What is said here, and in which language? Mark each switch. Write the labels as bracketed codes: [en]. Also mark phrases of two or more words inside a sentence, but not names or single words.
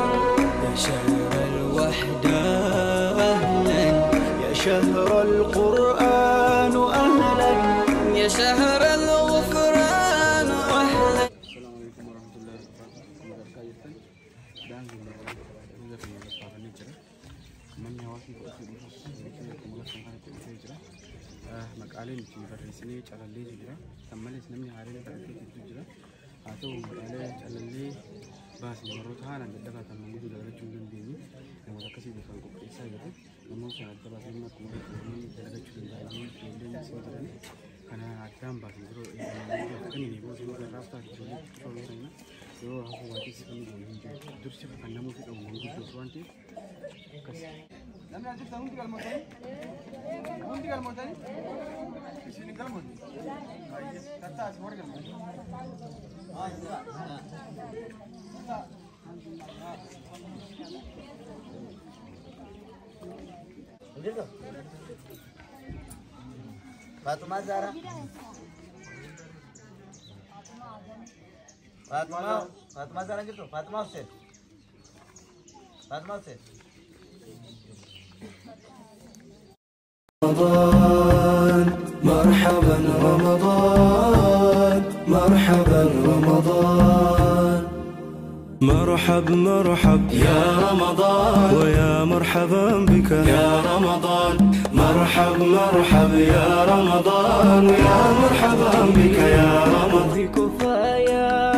[ar] يا شهر الوحدة أهلا يا شهر القرآن أهلا يا شهر الغفران أهلا. السلام عليكم ورحمة الله وبركاته. من يوافق [om] kanatti dhufee jira. Maqaaleen itti barreessinee calallee jira. Kan malees namni haareen baratee jira. Haa ta'u maqaalee calallee baasnee warroota haalaan dadhabaa kan namni dalagachuu hin dandeenye namoota akkasii kan qopheessaa jiru. Namoota adda baasnee akkuma beekamu dalagachuu danda'anii ijoolleen isin jiran kana addaan baasnee yeroo kan inni boosuu irraa taate ijoollee shooluu ta'ina yoo hafu waatis kan hin jiru. Dursi kan namoota qabu manguddoo waan ta'eef akkas. Namni ajjeessa hundi galmootanii? Hundi galmootanii? Isin galmooti? Tattaas warra galmooti? Fatima Zara. Fatima Zara gitu. Fatima Hussein. Fatima Hussein. [ar] رمضان مرحبا رمضان مرحبا رمضان مرحب مرحب يا رمضان ويا مرحبا بك يا رمضان مرحب مرحب يا رمضان ويا مرحبا بك يا رمضان كفايا